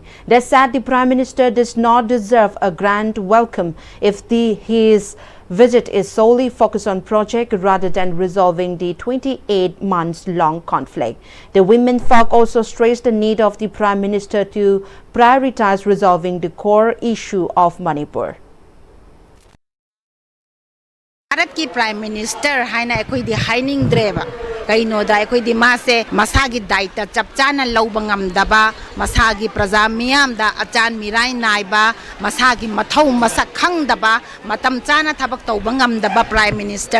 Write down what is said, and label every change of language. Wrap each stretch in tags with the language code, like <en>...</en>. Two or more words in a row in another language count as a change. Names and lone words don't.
<en>They said the Prime Minister does not deserve a grand welcome if his visit is solely focused on project rather than resolving the 28 months long conflict. The women folk also stressed the need of the Prime Minister to prioritize resolving the core issue of Manipur.</en> <mni>भारत ki</mni> <en>Prime Minister</en> <mni>haina akhoi di haining dreba kaino da akhoi di mase masagi daita chapchana lauba ngamdaba masagi praja miyam da achan mirai naiba masagi mathau masak khangdaba matam chana thabak tauba ngamdaba</mni> <en>Prime Minister</en>